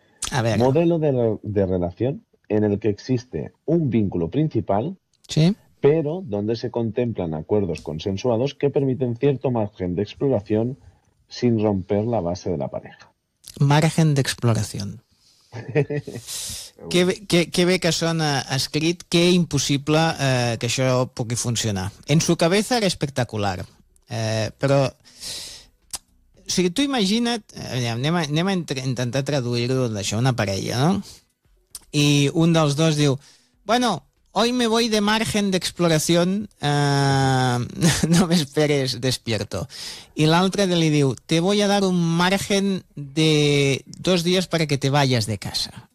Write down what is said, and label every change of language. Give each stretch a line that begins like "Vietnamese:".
Catalan: A veure.
Spanish: Modelo de relación en el que existe un vínculo principal, sí, pero donde se contemplan acuerdos consensuados que permiten cierto margen de exploración sin romper la base de la pareja. Margen de exploración.
Catalan: Qué bé que sona escrit, que impossible que això pugui funcionar.
Spanish: En su cabeza era espectacular,
Catalan: però o sigui, tu imagina't, anem a intentar traduir-ho d'això, una parella, no? I un dels dos diu,
Spanish: bueno, hoy me voy de margen de exploración, no me esperes despierto. Y la otra le dice, te voy a dar un margen de 2 días para que te vayas de casa.